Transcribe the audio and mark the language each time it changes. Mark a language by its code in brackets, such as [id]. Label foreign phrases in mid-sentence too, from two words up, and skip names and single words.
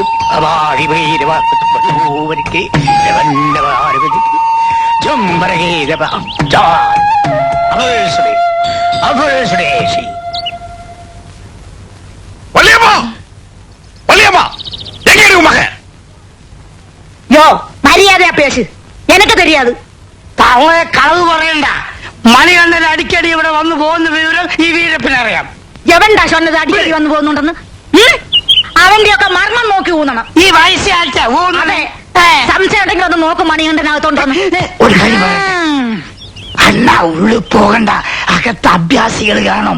[ta] வள்ளியம்மா வள்ளியம்மா எங்க இருக்கு மகன் யோ மரியாதையா பேசு எனக்கு தெரியாது [ml] തവളെ കളവ് പറയണ്ട. മണികണ്ഠൻ അടിക്കടി ഇവിടെ വന്നു പോകുന്ന വിവരം ഈ വീരപ്പനറിയാം. എവൻടാ சொன்னது അടിക്കടി വന്നു പോകുന്നുണ്ടെന്ന് അവന്റെ ഒക്കെ മർമ്മം നോക്കി ഊന്നണം. ഈ വയസ്സാഴ്ച അതെ സംശയം ഉണ്ടെങ്കിൽ ഒന്ന് നോക്കും മണികണ്ഠനകത്തോണ്ടെന്ന്. ഒരു കാര്യം അണ്ണ ഉള്ളു പോകണ്ട, അകത്ത് അഭ്യാസികൾ കാണും.